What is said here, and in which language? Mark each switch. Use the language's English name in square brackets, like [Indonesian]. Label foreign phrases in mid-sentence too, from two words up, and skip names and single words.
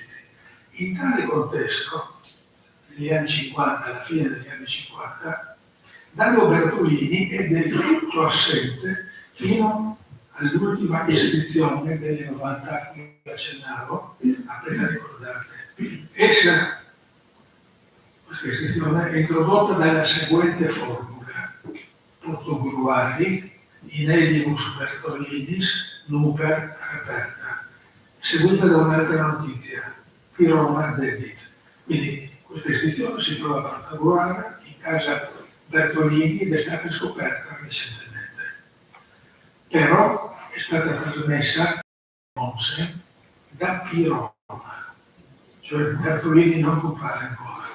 [Italian] In tale contesto, negli anni 50, alla fine degli anni 50, Dario Bertolini è del tutto assente fino all'ultima iscrizione delle 90 che accennavo, appena ricordate. Questa iscrizione è introdotta dalla seguente formula: [Latin] Portogruari, inedibus Bertolinis, nuper reperta, [Italian] seguita da un'altra notizia, [Latin] Piroma debit. [Italian] Quindi questa iscrizione si trova a Portogruara, in casa Bertolini, ed è stata scoperta recentemente. Però è stata trasmessa a Mommsen da Piroma, cioè Bertolini non compare ancora.